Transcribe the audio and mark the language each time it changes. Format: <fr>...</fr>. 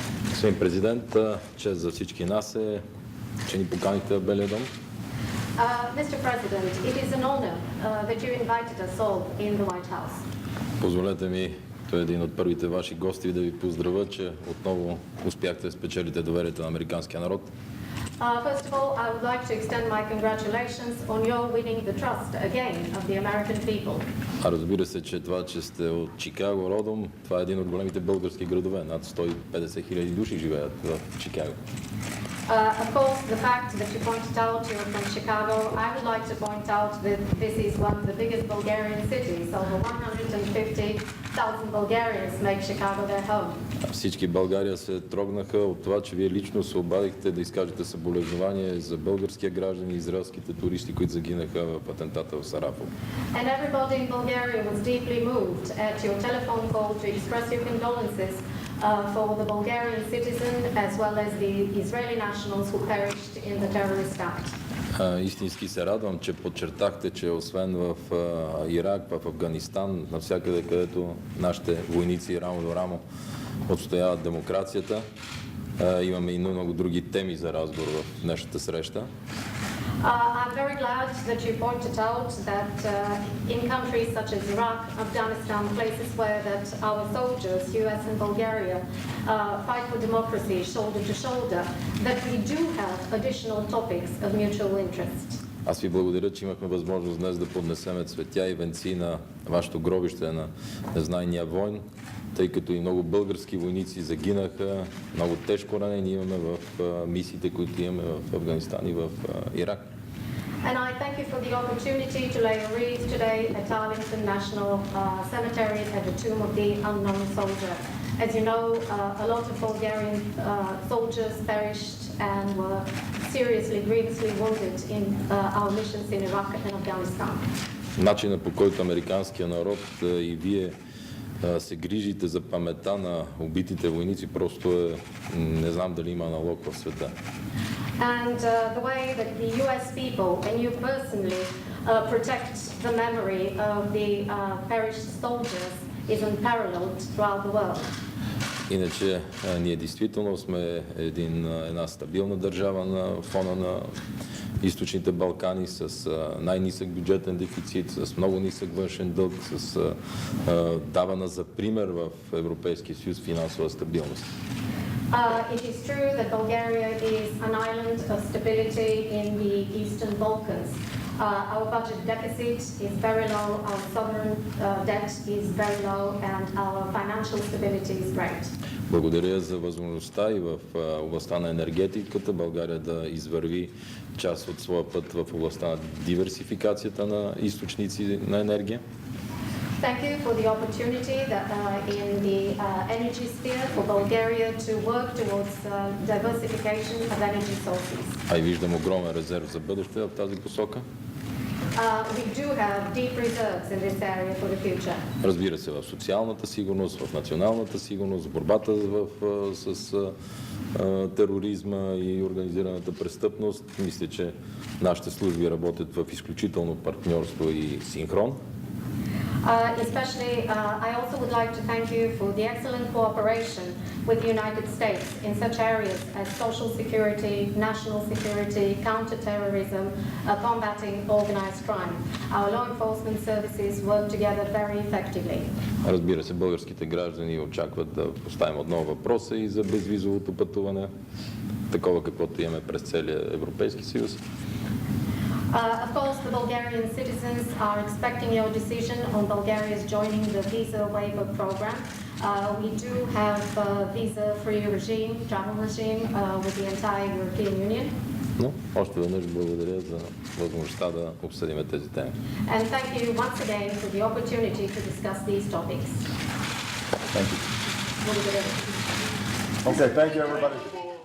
<bg>Господин президент, чест за всички нас е, че ни поканихте в Белия дом.</bg> <en>Mr. President, it is an honor that you invited us all in the White House.</en> <bg>Позволете ми, той е един от първите ваши гости, да ви поздравя, че отново успяхте да спечелите доверието на американския народ.</bg> <en>First of all, I would like to extend my congratulations on your winning the trust again of the American people.</en> <bg>А разбира се, че това, че сте от Чикаго родом, това е един от големите български градове. Над 150 хиляди души живеят в Чикаго.</bg> <en>Of course, the fact that you pointed out you're from Chicago, I would like to point out that this is one of the biggest Bulgarian cities. Over 150,000 Bulgarians make Chicago their home.</en> <bg>Всички в България се трогнаха от това, че вие лично се обадихте да изкажете съболезнование за българския граждани и израелските туристи, които загинаха в атентата в Сарафово.</bg> <en>And everybody in Bulgaria was deeply moved at your telephone call to express your condolences for the Bulgarian citizen as well as the Israeli nationals who perished in the terrorist act.</en> <bg>Истински се радвам, че подчертахте, че освен в Ирак, в Афганистан, навсякъде, където нашите войници рамо до рамо отстояват демокрацията, имаме и много други теми за разговор в днешната среща.</bg> <en>I'm very glad that you pointed out that in countries such as Iraq, Afghanistan, places where that our soldiers, US and Bulgaria, fight for democracy shoulder to shoulder, that we do have additional topics of mutual interest.</en> <bg>Аз ви благодаря, че имахме възможност днес да поднесеме цветя и венци на вашето гробище на незнайния войн, тъй като и много български войници загинаха, много тежко ранени имаме в мисиите, които имаме в Афганистан и в Ирак.</bg> <en>And I thank you for the opportunity to lay a wreath today at Arlington National Cemetery at the tomb of the unknown soldier. As you know, a lot of Bulgarian soldiers perished and were seriously, grievously wounded in our missions in Iraq and Afghanistan.</en> <bg>Начинът, по който американския народ и вие се грижите за паметта на убитите войници, просто е, не знам дали има аналог в света.</bg> <en>And the way that the US people and you personally protect the memory of the perished soldiers is unparalleled throughout the world.</en> <bg>Иначе ние действително сме една стабилна държава на фона на източните Балкани с най-нисък бюджетен дефицит, с много нисък външен дълг, с давана за пример в Европейския съюз финансова стабилност.</bg> <en>It is true that Bulgaria is an island of stability in the Eastern Balkans. Our budget deficit is very low, our sovereign debt is very low, and our financial stability is great.</en> <bg>Благодаря за възможността и в областта на енергетиката България да извърви част от своя път в областта на диверсификацията на източници на енергия.</bg> <en>Thank you for the opportunity that in the energy sphere for Bulgaria to work towards diversification of energy sources.</en> <bg>И виждам огромен резерв за бъдеще в тази посока.</bg> <en>We do have deep reserves in this area for the future.</en> <bg>Разбира се, в социалната сигурност, в националната сигурност, борбата с тероризма и организираната престъпност. Мисля, че нашите служби работят в изключително партньорство и синхрон.</bg> <en>Especially, I also would like to thank you for the excellent cooperation with the United States in such areas as social security, national security, counterterrorism, combating organized crime. Our law enforcement services work together very effectively.</en> <bg>Разбира се, българските граждани очакват да поставим отново въпроса и за безвизовото пътуване, такова каквото имаме през целия Европейски съюз.</bg> <en>Of course, the Bulgarian citizens are expecting your decision on Bulgaria's joining the visa waiver program. We do have a visa-free regime, travel regime with the entire European Union.</en> <bg>Но още веднъж благодаря за възможността да обсъдим тези теми.</bg> <en>And thank you once again for the opportunity to discuss these topics. Thank you.</en> <bg>Благодаря ви.</bg> <en>Okay, thank you, everybody.</en>